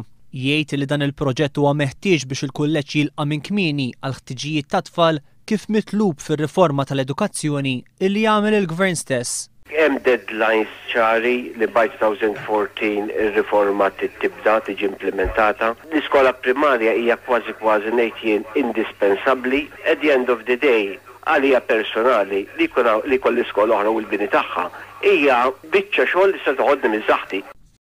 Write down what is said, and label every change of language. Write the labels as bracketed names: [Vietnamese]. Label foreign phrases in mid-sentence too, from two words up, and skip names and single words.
[Maltese] Jgħid li dan il-proġett huwa meħtieġ biex il-kulleġġ jilqa' minn kmieni għal ħtiġijiet tat-tfal kif mitlub fir-riforma tal-edukazzjoni illi jagħmel il-Gvern stess. Hemm deadlines ċari li by 2014 ir-riforma tibda tiġi implementata. L-iskola primarja hija kważi ngħid jien indispensabbli. [English] At the end of the day [Maltese] għalija personali li kolli skola oħra u l-bini tagħha hija biċċa xogħol li se toħodni minn saħħti.